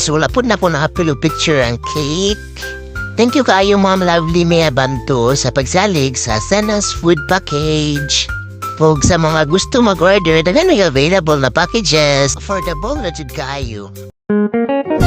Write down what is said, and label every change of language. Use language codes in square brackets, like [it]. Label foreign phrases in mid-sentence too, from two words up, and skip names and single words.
[ceb] Wala po na po nakapilo picture ang cake. [en] Thank you [ceb] kaayo ma'am Lovely May Abanto sa pagsalig sa Sena's Food Package. Pag sa mga gusto mag-order, daghan may available na packages. Affordable na jud kaayo.